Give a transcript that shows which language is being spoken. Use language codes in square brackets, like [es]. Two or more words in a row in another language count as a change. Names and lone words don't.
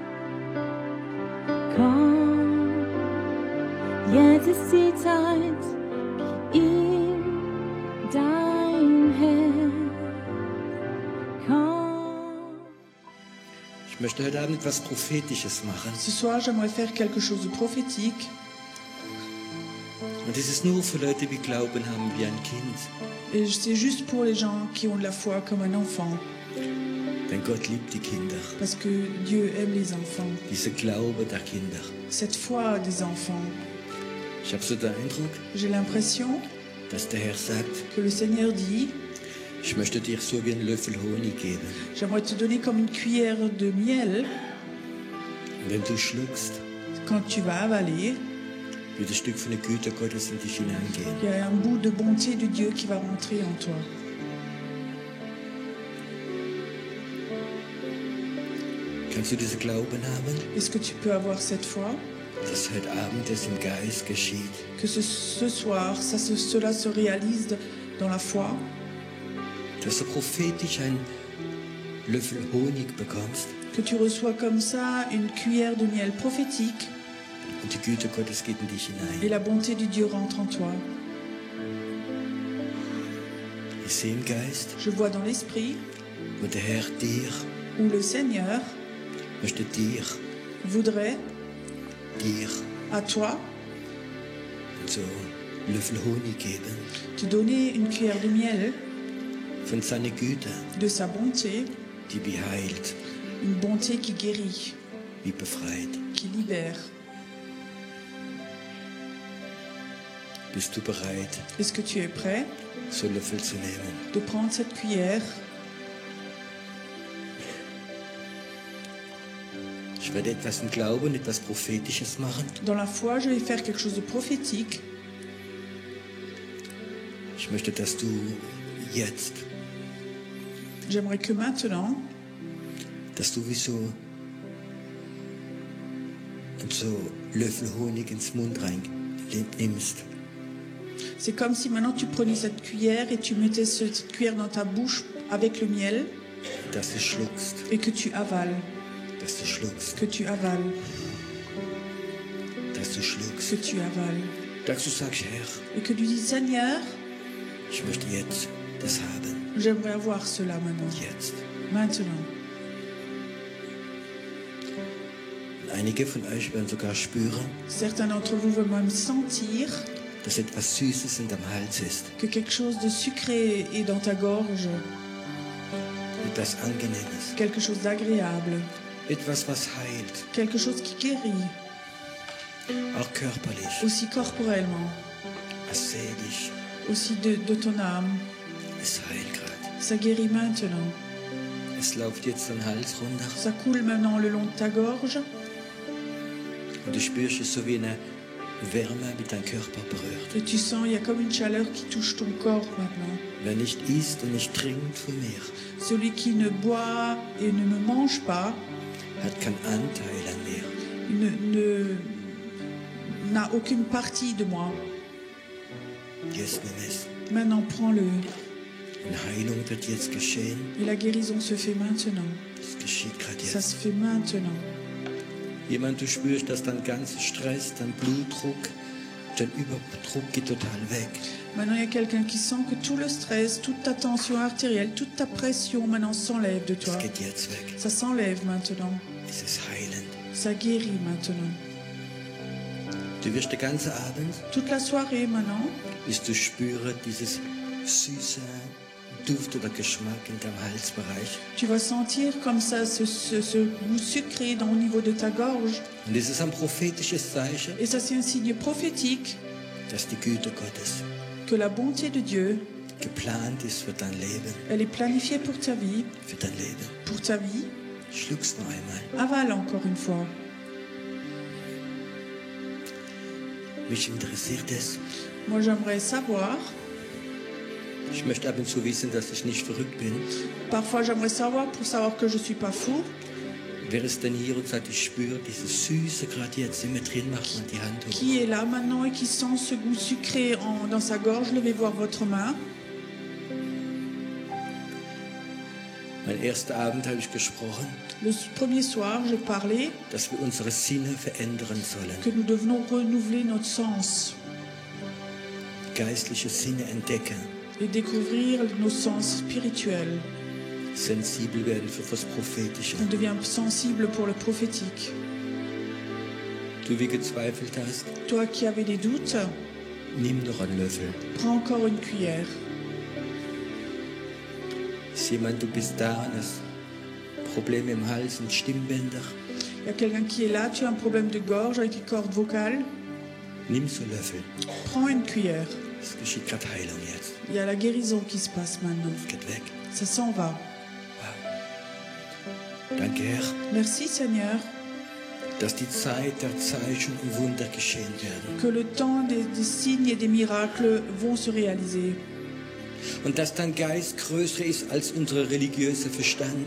[de] Komm, jetzt ist die Zeit, gib ihm dein Herz. Komm. Ich möchte heute Abend etwas Prophetisches machen. [fr] Ce soir, j'aimerais faire quelque chose de prophétique. [de] Und das ist nur für Leute, die Glauben haben wie ein Kind. [fr] Et c'est juste pour les gens qui ont de la foi comme un enfant. [de] Denn Gott liebt die Kinder. [fr] Parce que Dieu aime les enfants. [de] Dieser Glaube der Kinder. [fr] Cette foi des enfants. [de] Ich habe so den Eindruck, [fr] J'ai l'impression [de] dass der Herr sagt, [fr] que le Seigneur dit, [de] ich möchte dir so wie einen Löffel Honig geben. [fr] j'aimerais te donner comme une cuillère de miel. [de] Und wenn du schluckst, [fr] Quand tu vas avaler, [de] wird ein Stück von der Güte Gottes in dich hineingehen. [fr] il y a un bout de bonté de Dieu qui va rentrer en toi. [de] Kannst du diesen Glauben haben, [fr] Est-ce que tu peux avoir cette foi [de] dass heute Abend es im Geist geschieht? [fr] que ce soir, cela se réalise dans la foi, [de] Dass du prophetisch einen Löffel Honig bekommst [fr] que tu reçois comme ça une cuillère de miel prophétique [de] und die Güte Gottes geht in dich [fr] et [de] hinein. [fr] la bonté de Dieu rentre en toi. [de] Ich sehe im Geist, [fr] Je vois dans l'esprit [de] wo der Herr dir [fr] où le Seigneur [de] möchte dir [fr] voudrait à toi [de] so einen Löffel Honig geben [fr] te donner une cuillère de miel [de] von seiner Güte, [fr] de sa bonté, [de] die wie heilt, [fr] une bonté qui guérit, [de] wie befreit. [fr] qui libère. [de] Bist du bereit, [fr] Est-ce que tu es prêt [de] so einen Löffel zu nehmen? [fr] de prendre cette cuillère? [de] Ich werde etwas im Glauben, etwas Prophetisches machen. [fr] Dans la foi, je vais faire quelque chose de prophétique. [de] Ich möchte, dass du jetzt, [fr] J'aimerais que maintenant, [de] dass du wie so Löffel Honig ins Mund rein nimmst. [fr] c'est comme si maintenant tu prenais cette cuillère et tu mettais cette cuillère dans ta bouche avec le miel [de] Dass du schluckst, [fr] et que tu avales, [de] dass du schluckst, [fr] que tu avales, [de] dass du schluckst. [fr] que tu avales. [de] Dass du sagst, Herr, [fr] Et que tu dis, Seigneur, [de] ich möchte jetzt das haben. [fr] j'aimerais avoir cela maintenant. [de] Jetzt. [fr] Maintenant. [de] Und einige von euch werden sogar spüren, [fr] Certains d'entre vous vont même sentir [de] dass etwas Süßes in deinem Hals ist. [fr] que quelque chose de sucré est dans ta gorge, [de] Etwas Angenehmes. [fr] quelque chose d'agréable, [de] Etwas, was heilt. [fr] quelque chose qui guérit, [de] Auch körperlich, [fr] aussi corporellement, [de] auch seelisch. [fr] aussi de ton âme. [de] Es heilt gerade. [fr] Ça guérit maintenant. [de] Es läuft jetzt den Hals runter. [fr] Ça coule maintenant le long de ta gorge [de] Und du spürst es so wie eine Wärme, die deinen Körper berührt. [fr] et tu sens, il y a comme une chaleur qui touche ton corps maintenant. [de] Wer nicht isst und nicht trinkt von mir, [fr] Celui qui ne boit et ne me mange pas [de] hat keinen Anteil an mir. [fr] n'a aucune partie de moi. [de] Jetzt nimm es. [fr] Maintenant, prends-le. [de] Und Heilung wird jetzt geschehen. [fr] Et la guérison se fait maintenant. [de] Das geschieht gerade [fr] Ça [de] jetzt. [fr] se fait maintenant. [de] Jemand, du spürst, dass dein ganzer Stress, dein Blutdruck, dein Überdruck geht total weg. [fr] Maintenant, il y a quelqu'un qui sent que tout le stress, toute ta tension artérielle, toute ta pression maintenant s'enlève de toi. [de] Es geht jetzt weg. [fr] Ça s'enlève maintenant. [de] Es ist heilend. [fr] Ça guérit maintenant. [de] Du wirst den ganzen Abend, [fr] Toute la soirée maintenant, [de] wirst du spüren, dieses süße Duft oder Geschmack in deinem Halsbereich. [fr] tu vas sentir comme ça ce goût sucré au niveau de ta gorge. [de] Und es ist ein prophetisches Zeichen, [fr] Et ça, c'est un signe prophétique [de] dass die Güte Gottes [fr] que la bonté de Dieu, [de] geplant ist für dein Leben. [fr] elle est planifiée pour ta vie, [de] Für dein Leben. [fr] pour ta vie. [de] Schluck's noch einmal. [fr] Avale encore une fois. [de] Mich interessiert es. [fr] Moi, j'aimerais savoir, [de] Ich möchte ab und zu wissen, dass ich nicht verrückt bin. [fr] parfois j'aimerais savoir pour savoir que je ne suis pas fou, [de] Wer ist denn hier und sagt, ich spüre dieses Süße gerade jetzt in mir drin, macht man die Hand hoch. [fr] qui est là maintenant et qui sent ce goût sucré dans sa gorge. Levez voir votre main. [de] ersten Abend habe ich gesprochen, [fr] Le premier soir, je parlais [de] dass wir unsere Sinne verändern sollen. [fr] que nous devenons renouveler notre sens [de] Geistliche Sinne entdecken, [fr] et découvrir nos sens spirituels. [de] sensibel werden für das Prophetische. [fr] On devient sensible pour le prophétique. [de] Du wie gezweifelt hast, [fr] Toi qui avais des doutes, [de] nimm noch einen Löffel. [fr] prends encore une cuillère. [de] Ist jemand, du bist da und hast Probleme im Hals und Stimmbänder? [fr] Il y a quelqu'un qui est là, tu as un problème de gorge avec les cordes vocales, [de] Nimm so einen Löffel. [fr] prends une cuillère. [de] Es geschieht gerade Heilung jetzt. [fr] Il y a la guérison qui se passe maintenant. [de] Es geht weg. [fr] Ça s'en va. [de] Danke, Herr, [fr] Merci Seigneur [de] dass die Zeit der Zeichen und Wunder geschehen werden. [fr] que le temps des signes et des miracles vont se réaliser. [de] Und dass dein Geist größer ist als unser religiöser Verstand.